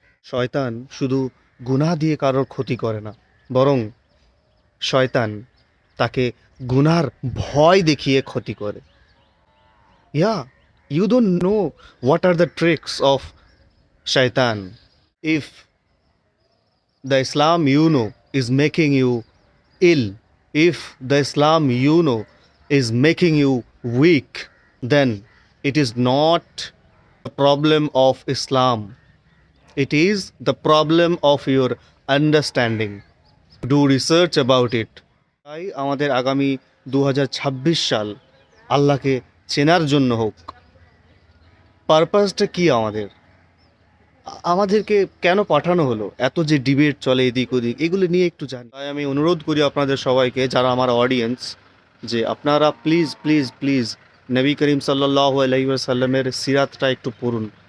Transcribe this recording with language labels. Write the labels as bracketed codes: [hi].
[bn] শয়তান শুধু গুনাহ দিয়ে কারোর ক্ষতি করে না, বরং শয়তান তাকে গুনার ভয় দেখিয়ে ক্ষতি করে। [en] Yeah, you don't know what are the tricks of shaitan. If the Islam you know is making you ill, if the Islam you know is making you weak, then it is not the problem of Islam. It is the problem of your understanding. Do research about it. [bn] তাই আমাদের আগামী 2026 সাল আল্লাহকে চেনার জন্য হোক। পারপাসটা কি আমাদেরকে কেন পাঠানো হলো, এত যে ডিবেট চলে এদিক ওদিক, এগুলো নিয়ে একটু জানি। তাই আমি অনুরোধ করি আপনাদের সবাইকে, যারা আমার অডিয়েন্স, যে আপনারা please please please Nabi Karim সাল্লাল্লাহু আলাইহি ওয়াসাল্লামের সিরাতটা একটু পড়ুন।